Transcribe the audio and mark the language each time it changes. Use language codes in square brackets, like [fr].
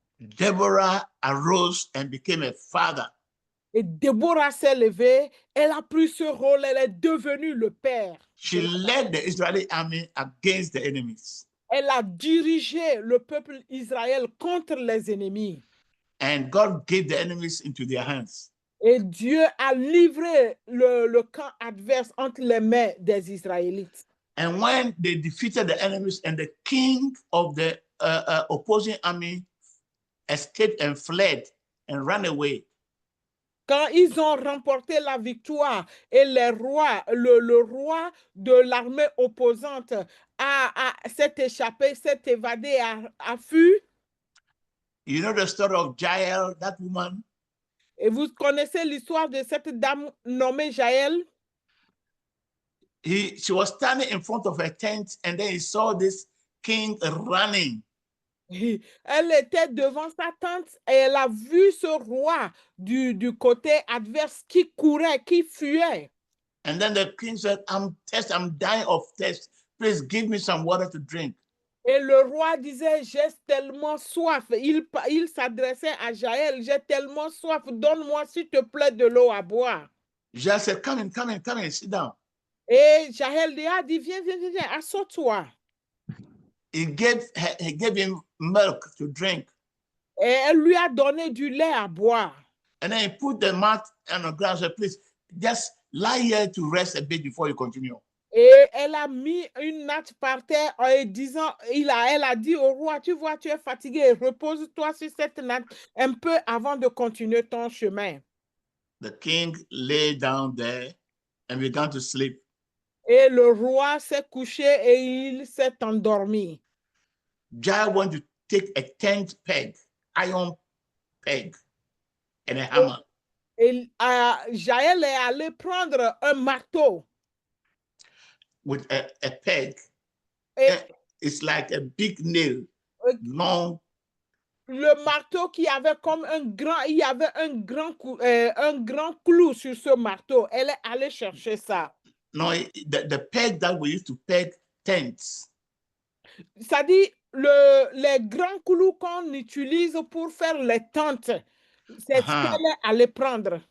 [en] Deborah arose and became a father. [fr] Et Déborah s'est levée, elle a pris ce rôle, elle est devenue le père. [en] She led the Israeli army against the enemies. [fr] Elle a dirigé le peuple Israël contre les ennemis. [en] And God gave the enemies into their hands. [fr] Et Dieu a livré le camp adverse entre les mains des Israélites. [en] And when they defeated the enemies and the king of the opposing army escaped and fled and ran away. [fr] Quand ils ont remporté la victoire et le roi de l'armée opposante s'est échappé, s'est évadé, a fui. [en] You know the story of Jael, that woman? [fr] Et vous connaissez l'histoire de cette dame nommée Jaël? [en] She was standing in front of her tent and then he saw this king running. [fr] Elle était devant sa tente et elle a vu ce roi du côté adverse qui courait, qui fuyait. [en] And then the king said, I'm dying of thirst. Please give me some water to drink. [fr] Et le roi disait, j'ai tellement soif. Il s'adressait à Jaël, j'ai tellement soif, donne-moi s'il te plaît de l'eau à boire. [en] Jaël said, come in, sit down. [fr] Et Jaël dit, viens, assois-toi. [en] He gave him milk to drink. [fr] Et elle lui a donné du lait à boire. [en] And then he put the mat on the ground and said, please, just lie here to rest a bit before you continue. [fr] Et elle a mis une natte par terre en disant, elle a dit au roi, tu vois, tu es fatigué, repose-toi sur cette natte un peu avant de continuer ton chemin. [en] The king lay down there and began to sleep. [fr] Et le roi s'est couché et il s'est endormi. [en] Jael want to take a 10th peg, iron peg, and a hammer. [fr] Et Jaël est allé prendre un marteau. [en] With a peg. [fr] Et [en] It's like a big nail, long. [fr] le marteau qui avait comme il y avait un grand clou sur ce marteau. Elle est allée chercher ça. [en] No, the peg that we used to peg tents. [fr] Ça dit les grands clous qu'on utilise pour faire les tentes. C'est ce qu'elle est allée prendre.